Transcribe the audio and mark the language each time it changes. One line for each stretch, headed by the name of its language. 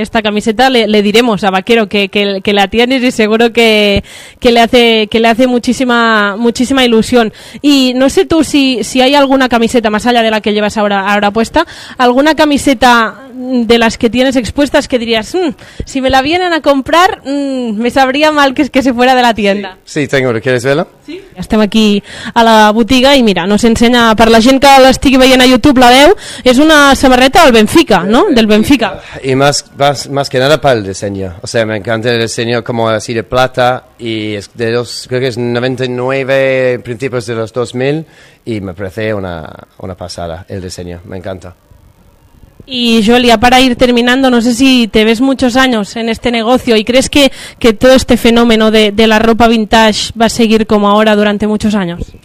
Spanish: Esta camiseta le diremos a Vaquero que la tienes y seguro que le hace muchísima ilusión. Y no sé tú si hay alguna camiseta, más allá de la que llevas ahora puesta, alguna camiseta de las que tienes expuestas que dirías, si me la vienen a comprar, me sabría mal que se fuera de la tienda. Sí tengo, ¿quieres verla? Sí.
Catalan: Estem aquí a la botiga i mira, nos ensenya, per la gent que l'estigui veient a YouTube, la veu, és una samarreta del Benfica, no?
Spanish: Del Benfica. Y más que nada para el diseño. O sea, me encanta el diseño como así de plata y es de los, creo que es 99, principios de los 2000 y me parece una pasada el diseño, me encanta. Y Joel, ya para ir terminando, no sé si te ves muchos años en este negocio y crees que todo este fenómeno de la ropa vintage va a seguir como ahora durante muchos años.